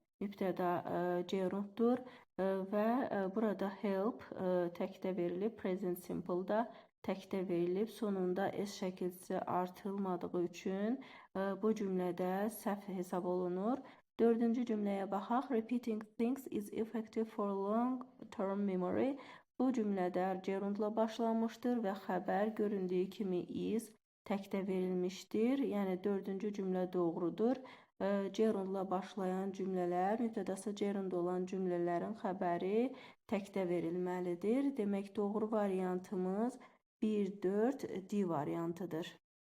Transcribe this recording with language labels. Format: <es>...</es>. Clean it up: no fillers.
<az>Mübtəda gerunddur və burada help təkdə verilib, present simple-da təkdə verilib, sonunda s şəkilçisi artırılmadığı üçün bu cümlədə səhv hesab olunur. Dördüncü cümləyə baxaq.</az> <en>Repeating things is effective for long-term memory.</en> <az>Bu cümlədə gerundla başlanmışdır və xəbər göründüyü kimi is təkdə verilmişdir. Yəni dördüncü cümlə doğrudur. Gerundla başlayan cümlələr, mübtədası gerund olan cümlələrin xəbəri təkdə verilməlidir. Demək, doğru variantımız 1, 4, D variantıdır.</az>